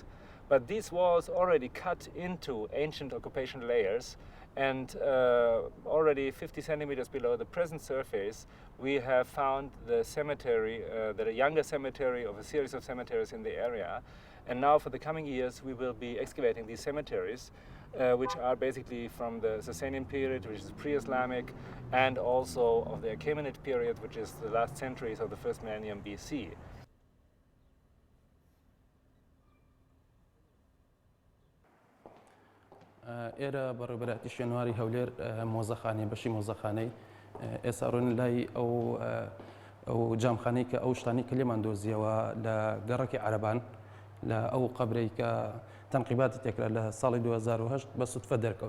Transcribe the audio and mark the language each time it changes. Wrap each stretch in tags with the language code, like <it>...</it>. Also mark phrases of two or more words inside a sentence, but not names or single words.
<en>But these walls already cut into ancient occupation layers, and already 50 centimeters below the present surface we have found the cemetery, the younger cemetery of a series of cemeteries in the area. And now for the coming years we will be excavating these cemeteries, which are basically from the Sasanian period, which is pre-Islamic, and also of the Achaemenid period, which is the last centuries of the first millennium BC.</en> <ckb>ئێرە بەڕێوەبەرەتی شوێنواری هەولێر مۆزەخانەی بەشی مۆزەخانەی ئێساڕۆن لای ئەو جامخانەی کە ئەو شتانی کە لێمان دۆزیەوە لە گەڕەکی عەرەبان لە ئەو قەبرەی کە تەنقیباتی تێکرا لە ساڵی 2008 بە سوتفە دەرکەوت.</ckb>